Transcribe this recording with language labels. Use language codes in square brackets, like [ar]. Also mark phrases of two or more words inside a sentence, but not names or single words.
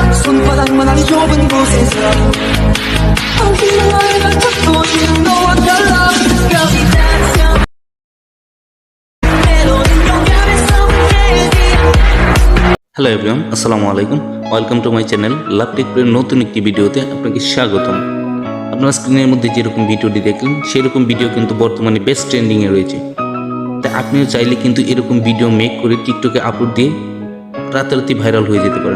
[ko] 손바닥만한 이 좁은 곳에서 엉키는 너를 잡고 지금 너와 달라 Gravitation 때로는 용감해 성공해야 [en] Hello everyone, [ar] السلام عليكم. [en] Welcome to my channel [bn] লাভ টেক প্রের নতুন একটি ভিডিওতে আপনাকে স্বাগতম। আপনারা স্ক্রিনের মধ্যে যেরকম ভিডিওটি দেখলেন সেরকম ভিডিও কিন্তু বর্তমানে বেস্ট ট্রেন্ডিংয়ে রয়েছে। তাই আপনিও চাইলে কিন্তু এরকম ভিডিও মেক করে টিকটকে আপলোড দিয়ে রাতারাতি ভাইরাল হয়ে যেতে পারেন।